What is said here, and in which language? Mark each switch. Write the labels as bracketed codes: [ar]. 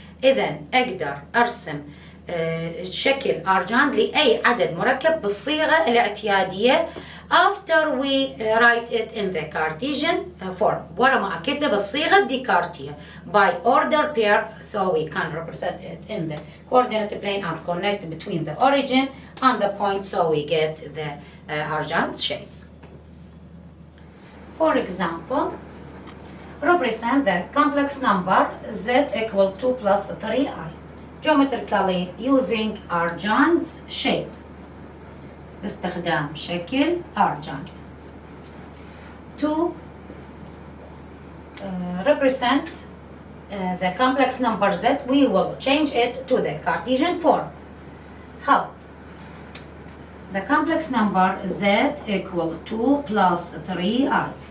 [ar] إذا أقدر أرسم شكل أرجاند لأي عدد مركب بالصيغة الاعتيادية [en] after we write it in the Cartesian form. [ar] ورا ما أكتبه بالصيغة الديكارتية [en] by order pair, so we can represent it in the coordinate plane and connect between the origin and the point, so we get the Argand shape. For example, represent the complex number z equal 2 plus 3i. Geometrically using Argand's shape. [ar] باستخدام شكل Argand. [en] To represent the complex number z, we will change it to the Cartesian form. How? The complex number z equal 2 plus 3i.